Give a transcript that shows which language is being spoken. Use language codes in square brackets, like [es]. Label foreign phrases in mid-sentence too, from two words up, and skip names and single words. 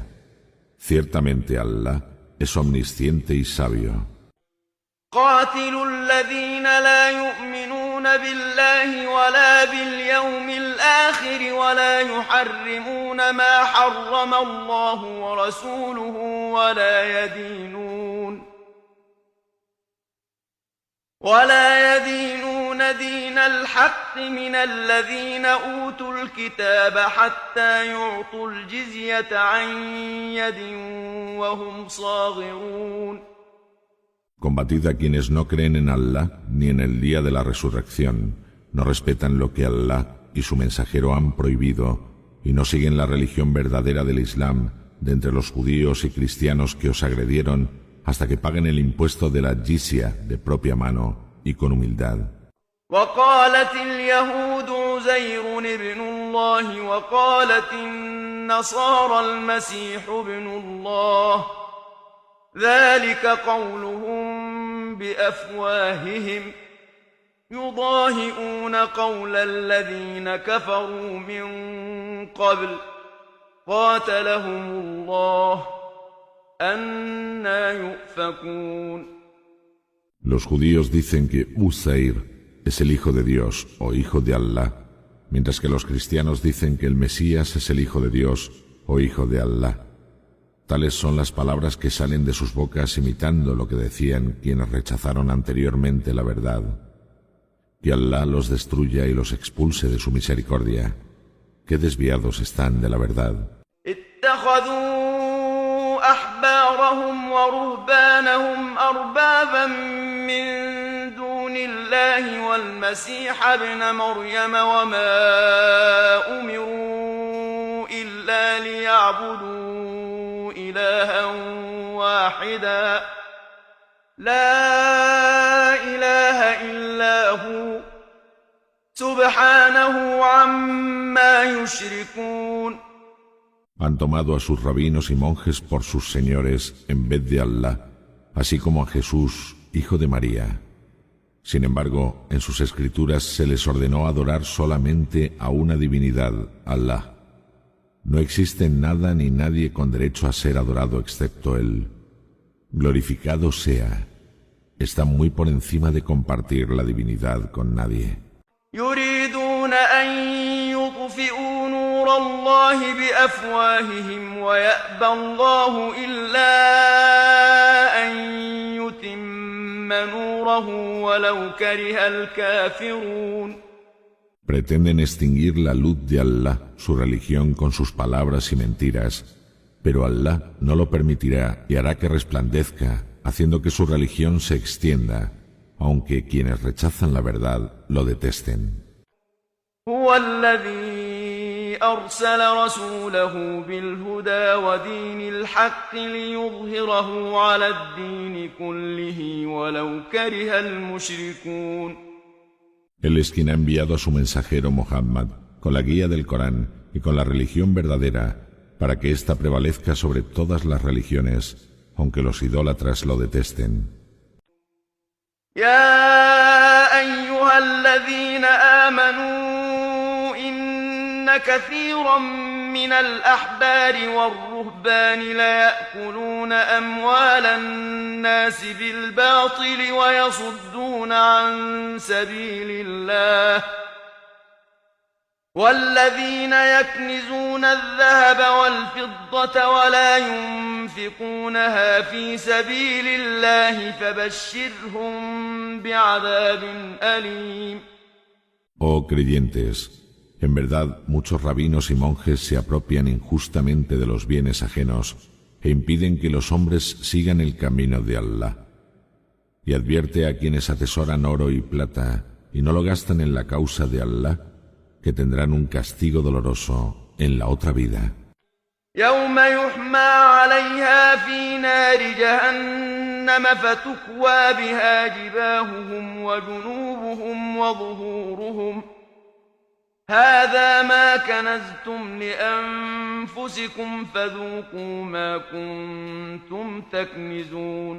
[es] Ciertamente Allah es omnisciente y sabio. [ar] قاتلوا الذين لا يؤمنون بالله ولا باليوم الآخر ولا يحرمون ما حرم الله ورسوله ولا يدينون دين الحق من الذين أوتوا الكتاب حتى يعطوا الجزية عن يد وهم صاغرون. [es] Combatid a quienes no creen en Allah ni en el día de la resurrección, no respetan lo que Allah y su mensajero han prohibido y no siguen la religión verdadera del Islam de entre los judíos y cristianos que os agredieron hasta que paguen el impuesto de la jizya de propia mano y con humildad. [ar] وقالت اليهود عزير ابن الله وقالت النصارى المسيح ابن الله ذلك قولهم بأفواههم يضاهئون قول الذين كفروا من قبل قاتلهم الله أنى يؤفكون. [es] Los judíos dicen que Uzair es el hijo de Dios o hijo de Allah, mientras que los cristianos dicen que el Mesías es el hijo de Dios o hijo de Allah. Tales son las palabras que salen de sus bocas imitando lo que decían quienes rechazaron anteriormente la verdad. Que Allah los destruya y los expulse de su misericordia. Qué desviados están de la verdad. [ar] اتخذوا أحبارهم ورهبانهم أربابا من دون الله والمسيح ابن مريم وما أمروا ليعبدوا إلها واحدا لا إله إلا هو سبحانه عما يشركون. [es] Han tomado a sus rabinos y monjes por sus señores en vez de Allah, así como a Jesús, hijo de María. Sin embargo, en sus escrituras se les ordenó adorar solamente a una divinidad, Allah. No existe nada ni nadie con derecho a ser adorado excepto Él. Glorificado sea. Está muy por encima de compartir la divinidad con nadie. [ar] يريدون أن يطفئوا نور الله بأفواههم ويأبى الله إلا أن يتم نوره ولو كره الكافرون. [es] Pretenden extinguir la luz de Allah, su religión, con sus palabras y mentiras, pero Allah no lo permitirá y hará que resplandezca, haciendo que su religión se extienda, aunque quienes rechazan la verdad lo detesten. [ar] هو الذي أرسل رسوله بالهدى ودين الحق ليظهره على الدين كله ولو كره المشركون. [es] Él es quien ha enviado a su mensajero Muhammad con la guía del Corán y con la religión verdadera para que ésta prevalezca sobre todas las religiones, aunque los idólatras lo detesten. [ar] يا أيها الذين آمنوا إن كثيرا من الأحبار والرهبان ليأكلون أموال الناس بالباطل ويصدون عن سبيل الله والذين يكنزون الذهب والفضة ولا ينفقونها في سبيل الله فبشرهم بعذاب أليم. [es] Oh creyentes, en verdad muchos rabinos y monjes se apropian injustamente de los bienes ajenos e impiden que los hombres sigan el camino de Allah. Y advierte a quienes atesoran oro y plata y no lo gastan en la causa de Allah, que tendrán un castigo doloroso en la otra vida. [ar] يوم يحمى عليها في نار جهنم فتكوى بها جباههم وجنوبهم وظهورهم هذا ما كنزتم لأنفسكم فذوقوا ما كنتم تكنزون.